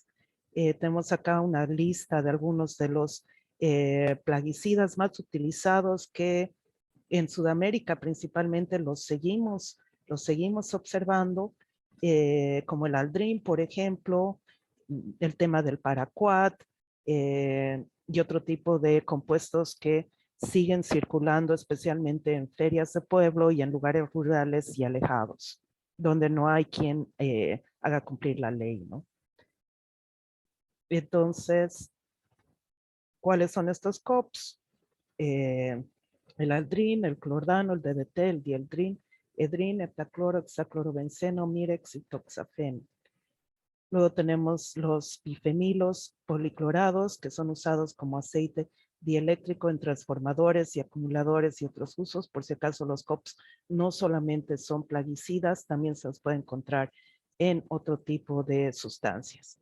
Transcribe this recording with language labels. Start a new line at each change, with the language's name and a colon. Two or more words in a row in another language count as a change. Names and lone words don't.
Spanish: Tenemos acá una lista de algunos de los plaguicidas más utilizados que en Sudamérica principalmente los seguimos observando, como el aldrin, por ejemplo, el tema del paraquat y otro tipo de compuestos que siguen circulando, especialmente en ferias de pueblo y en lugares rurales y alejados, donde no hay quien haga cumplir la ley, ¿no? Entonces, ¿cuáles son estos COPS? El aldrin, el clordano, el DDT, el dieldrin, edrin, heptacloro, hexaclorobenceno, mirex y toxafeno. Luego tenemos los bifenilos policlorados, que son usados como aceite dieléctrico en transformadores y acumuladores y otros usos. Por si acaso, los COPs no solamente son plaguicidas, también se los puede encontrar en otro tipo de sustancias.